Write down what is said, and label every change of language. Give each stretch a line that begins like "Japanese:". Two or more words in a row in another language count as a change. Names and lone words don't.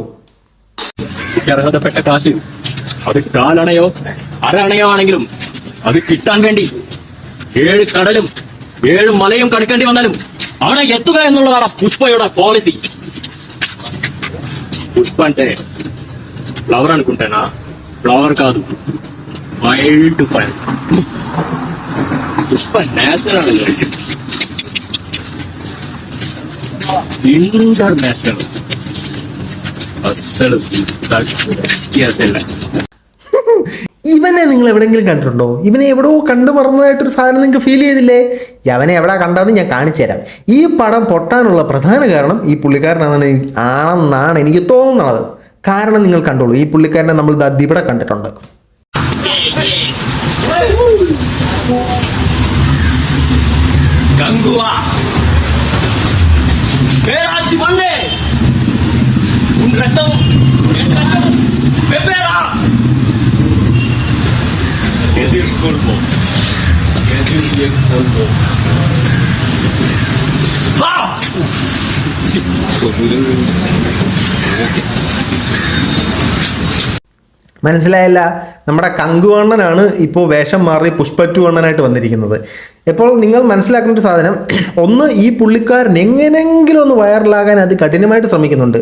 Malayalam: അർഹതപ്പെട്ട കാശ് അത് കാലണയോ അരണയോ ആണെങ്കിലും അത് കിട്ടാൻ വേണ്ടി 7 കടലും 7 മലയും കടക്കേണ്ടി വന്നാലും അവിടെ എത്തുക എന്നുള്ളതാണ് పుష్పയുടെ పాలసీ.
Telugu: పుష్ప అంటే ఫ్లవర్ అనుకుంటేనా? ఫ్లవర్ కాదు,
English: wild fire. Pushpa national, international.
Telugu: అస్సలు
Malayalam: ഇവനെ നിങ്ങൾ എവിടെയെങ്കിലും കണ്ടിട്ടുണ്ടോ? ഇവനെ എവിടെയോ കണ്ടു മറന്നതായിട്ടൊരു സാധനം നിങ്ങൾക്ക് ഫീൽ ചെയ്തില്ലേ? അവനെ എവിടെ കണ്ടതെന്ന് ഞാൻ കാണിച്ചു തരാം. ഈ പടം പൊട്ടാനുള്ള പ്രധാന കാരണം ഈ പുള്ളിക്കാരനാണെന്നാണ് എനിക്ക് തോന്നുന്നത്. കാരണം നിങ്ങൾ കണ്ടോളൂ, ഈ പുള്ളിക്കാരനെ നമ്മൾ ഇവിടെ കണ്ടിട്ടുണ്ട്.
Tamil: கங்குவா பேராட்சி மண்ணே, உன் ரத்தம் என் ரத்தம் வெவ்வேறா. எதிர்கொள்வோம். வா.
Malayalam: മനസ്സിലായില്ല? നമ്മുടെ കങ്കുവണ്ണനാണ് ഇപ്പോൾ വേഷം മാറി പുഷ്പ 2 അണ്ണനായിട്ട് വന്നിരിക്കുന്നത്. ഇപ്പോൾ നിങ്ങൾ മനസ്സിലാക്കേണ്ട ഒരു സാധനം, ഒന്ന് ഈ പുള്ളിക്കാരൻ എങ്ങനെയെങ്കിലും ഒന്ന് വൈറലാകാൻ അത് കഠിനമായിട്ട് ശ്രമിക്കുന്നുണ്ട്.